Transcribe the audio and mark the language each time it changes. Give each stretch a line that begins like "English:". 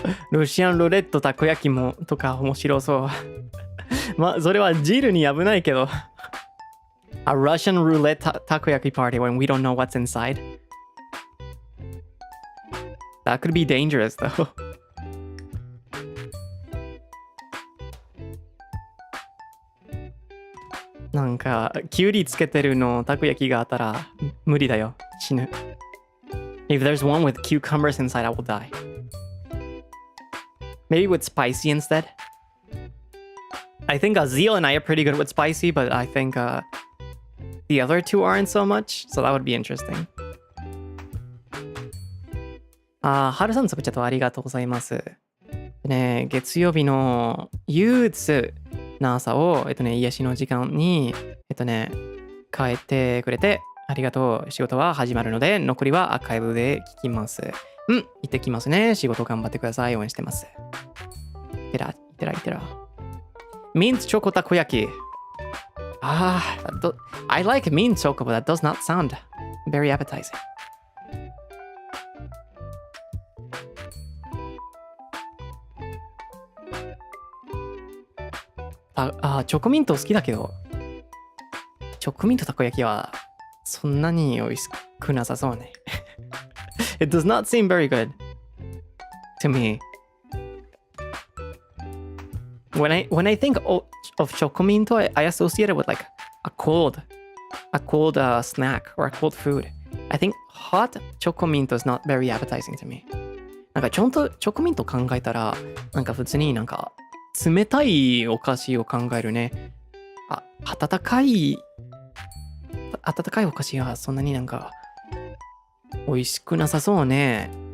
Japanese: ロシアンルーレットたこ焼きもとか面白そう。まあ、それはジルに危ないけど。
English: A Russian roulette takoyaki party when we don't know what's inside. That could be dangerous though.
Japanese: なんか、キュウリつけてるのたこ焼きがあったら無理だよ。死ぬ。
English: If there's one with cucumbers inside, I will die. Maybe with spicy instead. I think Azil and I are pretty good with spicy, but I think the other two aren't so much, so that would be interesting.
Japanese: はるさんつぶちゃとありがとうございます。ね、月曜日の憂鬱な朝を、癒しの時間に、変えてくれて、ありがとう。仕事は始まるので、残りはアーカイブで聞きます。行ってきますね。仕事頑張ってください。応援してます。いってら。ミントチョコたこ焼き。
English: I like mint choco, but that does not sound very appetizing.
Japanese: チョコミント好きだけど、チョコミントたこ焼きはそんなに美味しくなさそうね。
English: It does not seem very good to me. When I think of chocominto, I associate it with like a cold snack or a cold food. I think hot chocominto is not very appetizing to me.
Japanese: なんかちょんとチョコミント考えたら、なんか普通になんか冷たいお菓子を考えるね。温かいお菓子はそんなになんか美味しくなさそうね。